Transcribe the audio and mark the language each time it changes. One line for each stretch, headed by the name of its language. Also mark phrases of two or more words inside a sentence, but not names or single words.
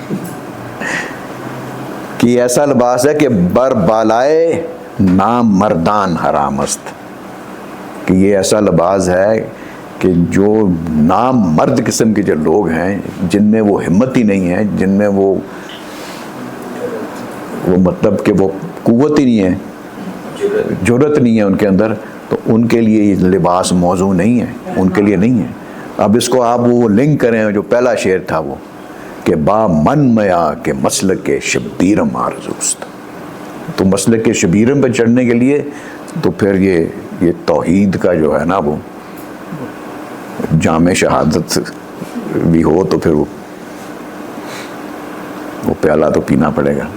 Urdu: کہ ایسا لباس ہے کہ
Persian: بر بالائے نام مردان حرام است،
Urdu: کہ یہ ایسا لباس ہے کہ جو نام مرد قسم کے جو لوگ ہیں، جن میں وہ ہمت ہی نہیں ہے، جن میں وہ مطلب کہ وہ قوت ہی نہیں ہے، جرأت نہیں ہے ان کے اندر، تو ان کے لیے یہ لباس موضوع نہیں ہے، ان کے لیے نہیں ہے. اب اس کو آپ وہ لنک کریں جو پہلا شعر تھا وہ کہ
Persian: با من میا کہ مسلک شبیرم آرزوست.
Urdu: تو مسلک کے شبیرم پہ چڑھنے کے لیے تو پھر یہ توحید کا جو ہے نا وہ جام شہادت بھی ہو، تو پھر وہ پیالہ تو پینا پڑے گا.